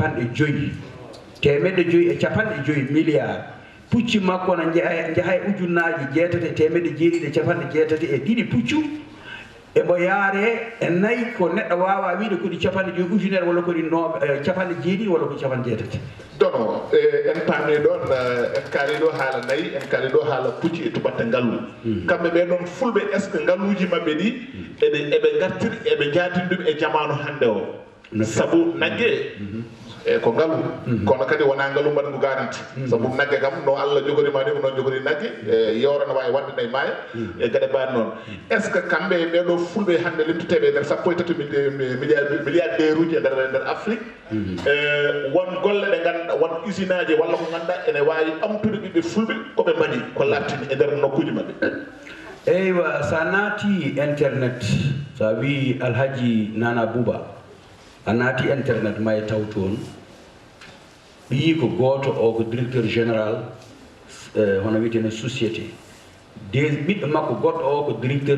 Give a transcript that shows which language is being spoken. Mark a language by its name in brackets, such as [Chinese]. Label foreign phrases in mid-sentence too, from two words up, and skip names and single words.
[Fula] 5 milliards pucci makko na jahay ujunnaji 6 temedde 7 e 8 puccu ebo yaare e nayi ko neɗɗo wawa wiide ko ɗi capanɗe joyi ujunere walla ko ɗi capanɗe jeeɗiɗi walla ko capanɗe jeetati dono en paami ɗon en kaali ɗo haala nayi en kaali ɗo haala pucci e tubatte ngallu kamɓe ɓe ɗon fulɓe [French] est ce que [Fula] ngalluji maɓɓe ɗi eɓe gartiri eɓe jaatini ɗum e jamanu hannde o sabu nagge e ko ngalu kono kadi wona ngalu mbaɗngu garanti sabu nagge kam no Allah jogorima ni ko noon jogori nagge yewra no wawi wadde nayi maaya e gueɗe mbaɗi noon [French] est ce que [Fula] kamɓe ɓeɗo fulɓe hannde limtuteɓe nder sappo e tati milliardaire uji e nder Afrique won golle ɗe ganduɗa won usine aji walla ko ganduɗa ene wawi ɓamtude ɓiɓɓe fulɓe koɓe mbaɗi ko labtini e nder nokkuji maɓɓe eywa sa naati internet sa wi Alhaji Nana Bouba a naati internet ma e taw toon ɓi ko gooto o ko [French] directeur général [Fula] hono wiyeteno société ɓiɗɗo makko goɗɗo o ko directeur